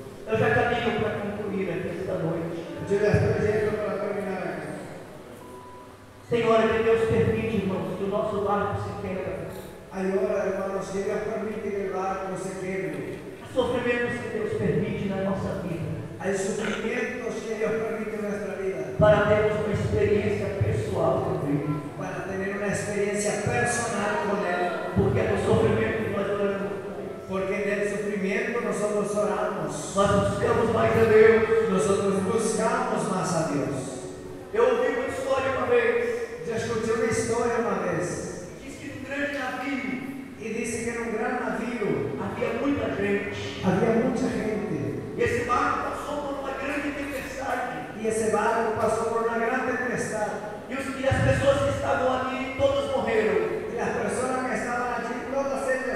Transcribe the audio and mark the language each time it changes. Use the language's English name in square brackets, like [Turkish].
[Portuguese] Eu já caminho para concluir aqui esta noite. [Spanish] Yo ya estoy yendo para terminar acá. [Portuguese] Tem hora que Deus permite, irmãos, que o nosso barco se quebra. [Spanish] Hay horas, hermanos, que Dios permite que el barco se quiebre. [Portuguese] Há sofrimentos que Deus permite na nossa vida. [Spanish] Hay sufrimientos que Dios permite en nuestra vida [Portuguese] Para termos uma experiência pessoal com Ele. [Spanish] para tener una experiencia personal con Él. [Portuguese] Porque é no sofrimento que nós oramos. [Spanish] Porque en el sufrimiento nosotros oramos. [Portuguese] Nós buscamos mais a Deus. [Spanish] Nosotros buscamos más a Dios. [Portuguese] Eu ouvi uma história uma vez. [Spanish] Yo escuché una historia una vez [Portuguese] Diz que num grande navio [Spanish] y dice que en un gran navío [Portuguese] havia muita gente. [Spanish] había mucha gente [Portuguese] E esse barco passou por uma grande tempestade. [Spanish] y ese barco pasó por una gran tempestad [Portuguese] E as pessoas que estavam ali, todas morreram. [Spanish] y las personas que estaban allí todas